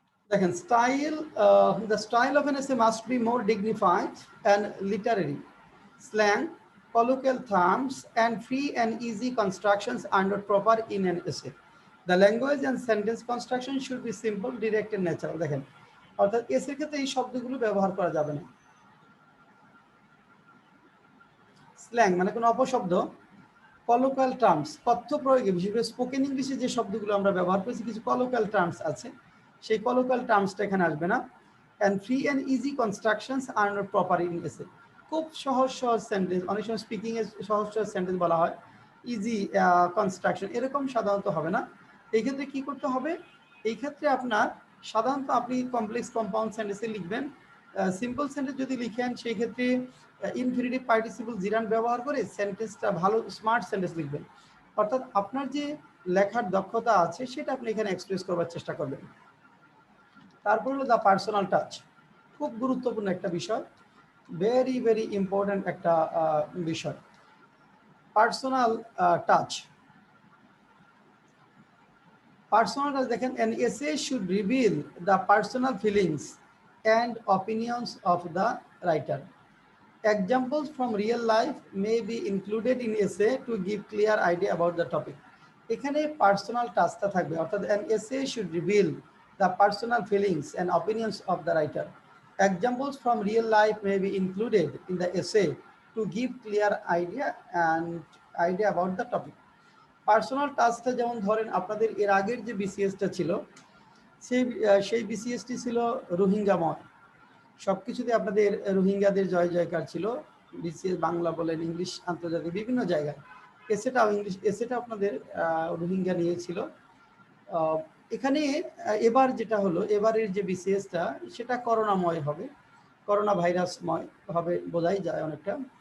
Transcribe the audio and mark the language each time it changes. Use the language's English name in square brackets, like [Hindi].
[Bangla] দেখেন [English] Style, the style of an essay must be more dignified and literary, slang, colloquial terms and free and easy constructions are not proper in an essay. The language and sentence construction should be simple, direct and natural. [Bangla] দেখেন, অর্থাৎ এসের ক্ষেত্রে এই শব্দগুলো ব্যবহার করা যাবে না। স্ল্যাং মানে কোনো অপশব্দ, কলোকাল টার্মস, তথ্য প্রয়োগে বিশেষ করে স্পোকেন ইংলিশে যে শব্দগুলো আমরা ব্যবহার করছি, কিছু কলোকাল টার্মস আছে, সেই কলোকাল টার্মসটা এখানে আসবে না। [English] and free and easy constructions are not proper in essay, [Bangla] খুব সহজ সহজ সেন্টেন্স, অনেক সময় স্পিকিংয়ে সহজ সহজ সেন্টেন্স বলা হয়, ইজি কনস্ট্রাকশন এরকম সাধারণত হবে না। এই ক্ষেত্রে কী করতে হবে, এই ক্ষেত্রে আপনার সাধারণত আপনি কমপ্লেক্স কম্পাউন্ড সেন্টেন্সে লিখবেন। সিম্পল সেন্টেন্স যদি লিখেন সেই ক্ষেত্রে ইনফিনিটিভ পার্টিসিপল জিরান ব্যবহার করে সেন্টেন্সটা ভালো স্মার্ট সেন্টেন্স লিখবেন। অর্থাৎ আপনার যে লেখার দক্ষতা আছে সেটা আপনি এখানে এক্সপ্রেস করবার চেষ্টা করবেন। তারপর হলো দ্য পার্সোনাল টাচ, খুব গুরুত্বপূর্ণ একটা বিষয়, [English] very very important [Bangla] একটা বিষয়, পার্সোনাল টাচ। [English] personal touch [Bangla] দেখেন, [English] an essay should reveal the personal feelings and opinions of the writer. Examples from real life may be included in essay to give clear idea about the topic. [Bangla] এখানে personal টাচটা থাকবে, অর্থাৎ [English] an essay should reveal the personal feelings and opinions of the writer. Examples from real life may be included in the essay to give clear idea about the topic. [Bangla] Personal টাচটা যেমন ধরেন আপনাদের এর আগের যে বিসিএসটা ছিল, সেই বিসিএসটি ছিল রোহিঙ্গাময়, সব কিছুতে আপনাদের রোহিঙ্গাদের জয় জয়কার ছিল, বিসিএস বাংলা বলেন, ইংলিশ, আন্তর্জাতিক বিভিন্ন জায়গায়। এসেটাও ইংলিশ, এসেটা আপনাদের রোহিঙ্গা নিয়েছিল। এখানে এবার যেটা হলো, এবারের যে বিসিএসটা সেটা করোনাময় হবে, করোনা ভাইরাসময় হবে বোঝাই যায় অনেকটা।